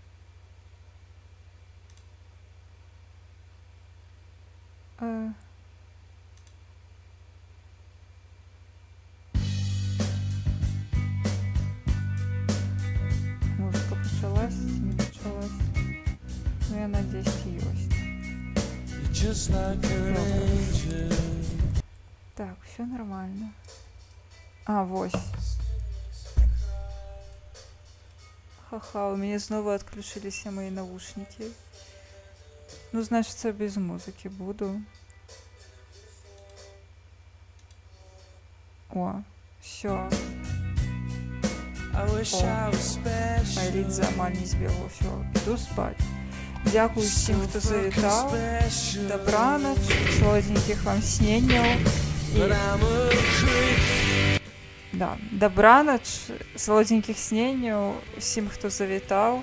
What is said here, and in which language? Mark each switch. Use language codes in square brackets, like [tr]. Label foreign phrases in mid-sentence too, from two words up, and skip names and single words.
[be] Музыка пачалась, не пачалась? [ru] Ну, я надеюсь, ёсць. Так, все нормально. А, вось. Ха-ха, у меня снова отключились мои наушники. Ну, значит, я без музыки буду. О, все. [be] Лідза амаль не збегла, все, іду спать. Дзякую всім, хто завітаў. Добраноч, салодзенькіх вам сненняў. Да, добраноч, салодзенькіх сненняў усім, хто завітаў.